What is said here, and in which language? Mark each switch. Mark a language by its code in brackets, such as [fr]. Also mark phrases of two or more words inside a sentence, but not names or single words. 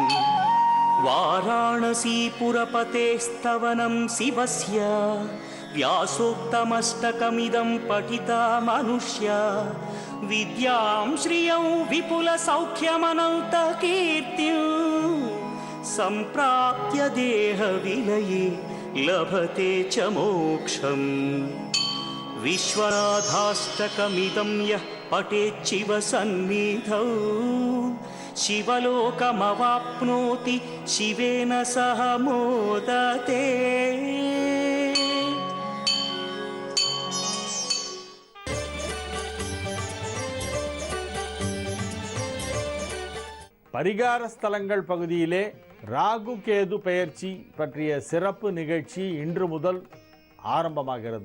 [sa] वाराणसीपुरपतेस्तवनं शिवस्य व्यासोक्तमष्टकमिदं पठिता मनुष्या विद्यां श्रियं विपुलसौख्यमनन्तकीर्तिं सम्प्राप्य देहविलये लभते च मोक्षम् विश्वनाथाष्टकमिदं यः पठेच्छिव सन्निधौ शिवलोकमवाप्नोति शिवेन सह मोदते। [ta] பரிகார ஸ்தலங்கள் பகுதியிலே ராகு கேது பெயர்ச்சி பற்றிய சிறப்பு நிகழ்ச்சி இன்று முதல் ஆரம்பமாகிறது.